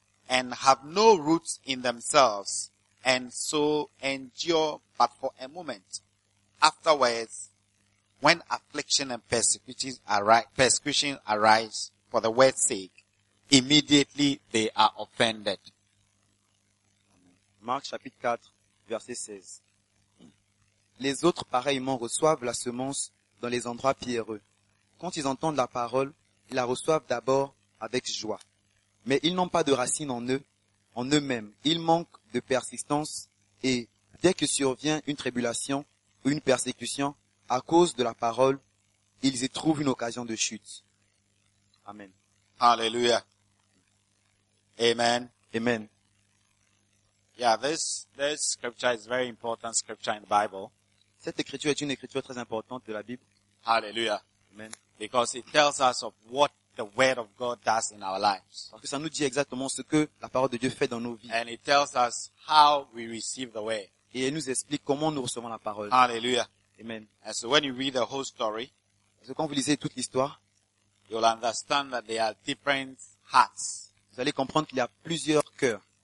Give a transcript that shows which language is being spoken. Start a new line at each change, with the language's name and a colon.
English: And have no roots in themselves, and so endure but for a moment. Afterwards, when affliction and persecution arise for the word's sake, immediately they are offended.
French: Marc chapitre 4, verset 16. Les autres pareillement reçoivent la semence dans les endroits pierreux. Quand ils entendent la parole, ils la reçoivent d'abord avec joie. Mais ils n'ont pas de racine en eux-mêmes. Ils manquent de persistance et dès que survient une tribulation ou une persécution à cause de la parole, ils y trouvent une occasion de chute. Amen. Alléluia. Amen. Amen.
English: Yeah, this scripture is very important scripture in the Bible.
French: Cette écriture est une écriture très importante de la Bible.
English: Hallelujah. Amen. Because it tells us of what the word of God does in our lives.
French: Parce que ça nous dit exactement ce que la parole de Dieu fait dans nos vies.
English: And it tells us how we receive the word.
French: Et elle nous explique comment nous recevons la parole.
English: Hallelujah. Amen. And so when you read the whole story,
French: parce que quand vous lisez toute l'histoire,
English: you'll understand that there are different hearts.
French: Vous allez comprendre qu'il y a plusieurs cœurs